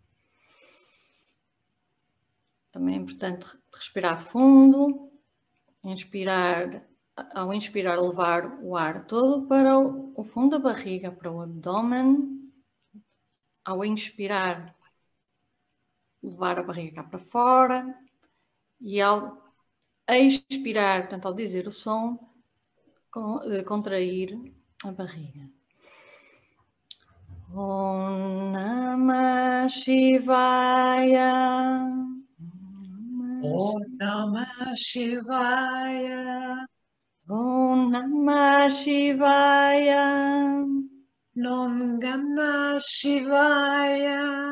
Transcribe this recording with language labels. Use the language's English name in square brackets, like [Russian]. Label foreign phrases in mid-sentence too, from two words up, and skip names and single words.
[Portuguese] Também é importante respirar fundo, ao inspirar, levar o ar todo para o fundo da barriga, para o abdômen. Ao inspirar, levar a barriga cá para fora. E ao expirar, portanto, ao dizer o som, contrair a barriga. [Sanskrit] Om Namah Shivaya. Om Namah Shivaya. Om Namah Shivaya. Om Namah Shivaya.